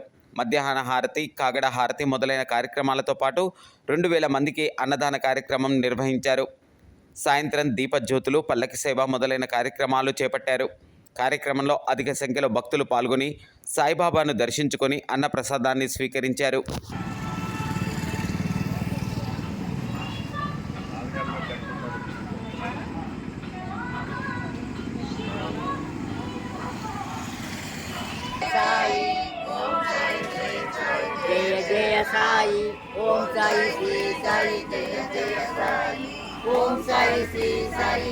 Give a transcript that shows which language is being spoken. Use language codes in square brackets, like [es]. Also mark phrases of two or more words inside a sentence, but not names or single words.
[te] మధ్యాహ్న హారతి, కాగడ హారతి మొదలైన కార్యక్రమాలతో పాటు 2000 మందికి అన్నదాన కార్యక్రమం నిర్వహించారు. సాయంత్రం దీపజ్యోతులు, పల్లకి సేవ మొదలైన కార్యక్రమాలు చేపట్టారు. కార్యక్రమంలో అధిక సంఖ్యలో భక్తులు పాల్గొని సాయిబాబాను దర్శించుకొని అన్నప్రసాదాన్ని స్వీకరించారు. [hi] साई जय जय साई ओम साई श्री साई जय जय साई ओम साई श्री साई